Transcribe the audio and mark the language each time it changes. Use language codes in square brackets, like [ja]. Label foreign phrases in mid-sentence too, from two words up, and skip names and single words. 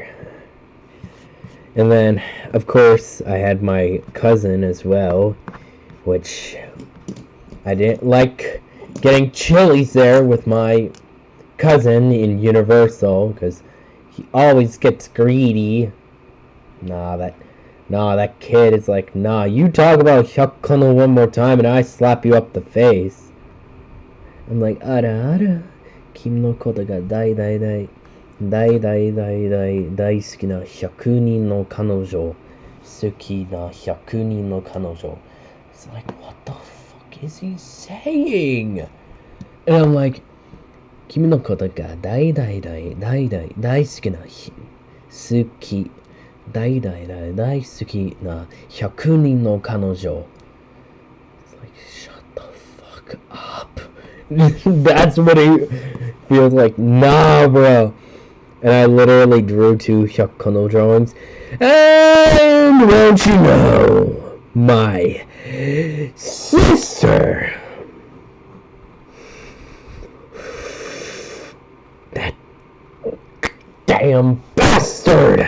[en] And then, of course, I had my cousin as well, which I didn't like getting Chili's there with my cousin in Universal, because he always gets greedy. Nah, that kid is like, nah, you talk about Hyakuno one more time and I slap you up the face. I'm like, ara, [ja] 君のことが大好きな100人の彼女好きな100人の彼女. [en] It's like, what the fuck is he saying? And I'm like, [ja] 君のことが大好きな好き大好きな100人の彼女. [en] It's like, shut the fuck up. That's what it feels like. Nah, bro. And I literally drew 2 Hyakuno drawings. And won't you know, my sister, that damn bastard.